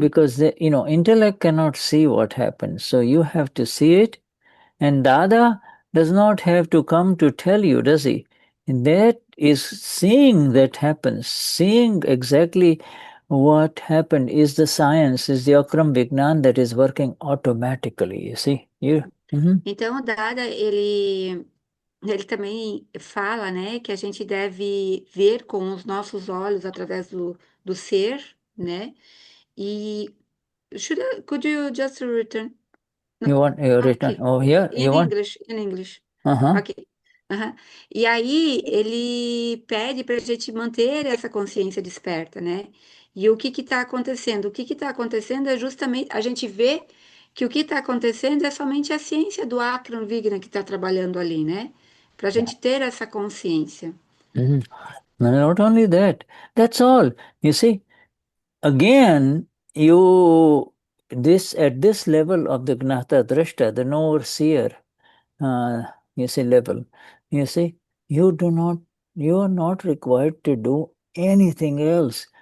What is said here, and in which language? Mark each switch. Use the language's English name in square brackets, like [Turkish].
[English] because intellect cannot see what happens. So you have to see it, and Dada does not have to come to tell you, does he? And that is seeing that happens. Seeing exactly what happened is the science, is the Akram Vignan that is working automatically, you see. [Portuguese] Então, o Dada, ele também fala, né, que a gente deve ver com os nossos olhos através do ser, né? E [English] could you just return? No, You want your return? okay. Oh, here? You In want? English, in English. Uh-huh. Ok. Aham. [Portuguese] E aí ele pede para a gente manter essa consciência desperta, né? E o que está acontecendo? O que está acontecendo é justamente a gente vê que o que está acontecendo é somente a ciência do Akram Vignan que está trabalhando ali, né? Para a gente ter essa consciência. [English] Mhm. Not only that, that's all. You see, again, at this level of the Gnata Drashta, the Knower-Seer, you see, level, you see, you are not required to do anything else.